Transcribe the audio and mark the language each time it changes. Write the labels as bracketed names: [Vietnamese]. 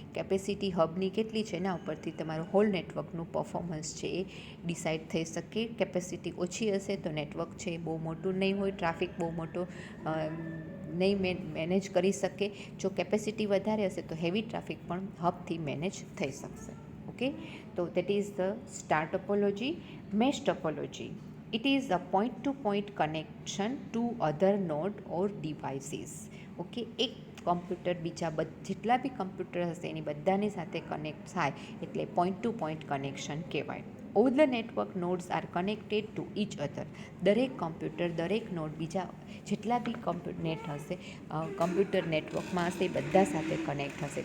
[Gujarati] Capacity હબની કેટલી છે એના ઉપરથી તમારું હોલ નેટવર્કનું પરફોર્મન્સ છે એ ડિસાઇડ થઈ શકે. કેપેસિટી ઓછી હશે તો નેટવર્ક છે એ બહુ મોટું નહીં હોય, ટ્રાફિક બહુ મોટો નહીં મેનેજ કરી શકે. જો કેપેસિટી વધારે હશે તો હેવી ટ્રાફિક પણ હબથી મેનેજ થઈ શકશે. [English] Okay, તો that is the star topology. Mesh topology, it is a point-to-point connection to other node or devices. [Gujarati] Okay, એક કમ્પ્યુટર બીજા જેટલા બી કમ્પ્યુટર હશે એની બધાની સાથે કનેક્ટ થાય એટલે પોઈન્ટ ટુ પોઈન્ટ કનેક્શન કહેવાય. [English] All the network nodes are connected to each other. [Gujarati] દરેક કમ્પ્યુટર, દરેક નોડ બીજા જેટલા બી કમ્પ્યુટર નેટવર્કમાં હશે એ બધા સાથે કનેક્ટ થશે.